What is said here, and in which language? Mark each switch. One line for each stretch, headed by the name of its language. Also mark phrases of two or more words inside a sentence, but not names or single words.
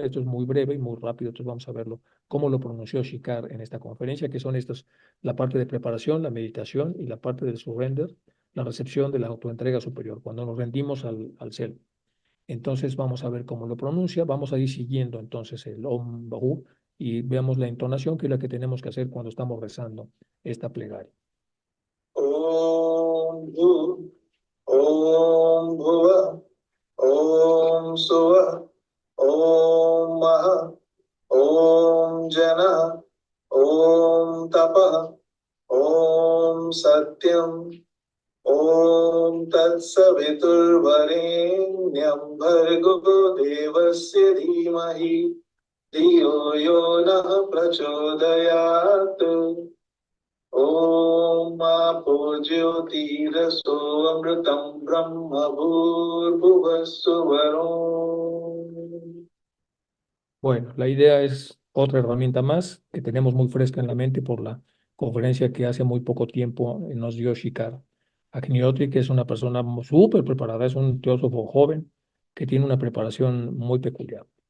Spanish: Esto es muy breve y muy rápido, entonces vamos a verlo, cómo lo pronunció Shikar en esta conferencia, que son estas, la parte de preparación, la meditación y la parte del surrender, la recepción de la autoentrega superior, cuando nos rendimos al ser. Entonces vamos a ver cómo lo pronuncia, vamos a ir siguiendo entonces el
Sanskrit: Om Bahu
Spanish: y veamos la entonación, que es la que tenemos que hacer cuando estamos rezando esta plegaria.
Sanskrit: Om Bhu, Om Bhuva, Om Suva, Om Maha, Om Jana, Om Tapa, Om Satyam, Om Tat Saviturvarenyam Bhargo Devasya Dhimahi Dhiyo Yo Nah Prachodayat. Om Apo Jyotirasो Amritam Brahma Bhurvassuvarom.
Spanish: Bueno, la idea es otra herramienta más que tenemos muy fresca en la mente por la conferencia que hace muy poco tiempo nos dio Shikar. Agniotri, que es una persona súper preparada, es un teósofo joven que tiene una preparación muy peculiar.